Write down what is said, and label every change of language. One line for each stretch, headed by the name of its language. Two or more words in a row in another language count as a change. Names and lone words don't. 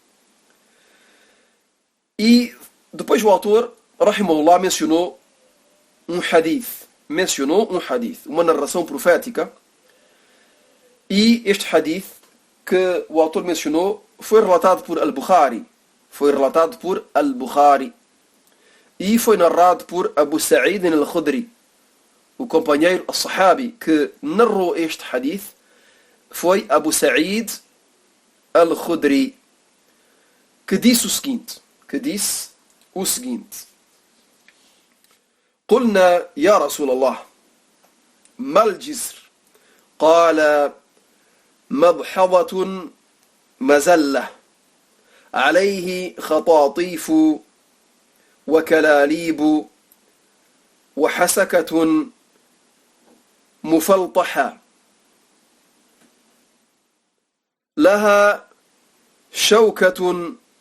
Portuguese: E depois o autor, rahimahullah, mencionou um hadith, uma narração profética, e este hadith que o autor mencionou foi relatado por Al-Bukhari, e foi narrado por Abu Sa'id al-Khudri, o companheiro al-Sahabi que narrou este hadith foi Abu Sa'id al-Khudri, que disse o seguinte:
Arabic: قلنا يا رسول الله ما الجسر؟ قال مضحضة مزلة عليه خطاطيف وكلاليب وحسكة مفلطحة لها شوكة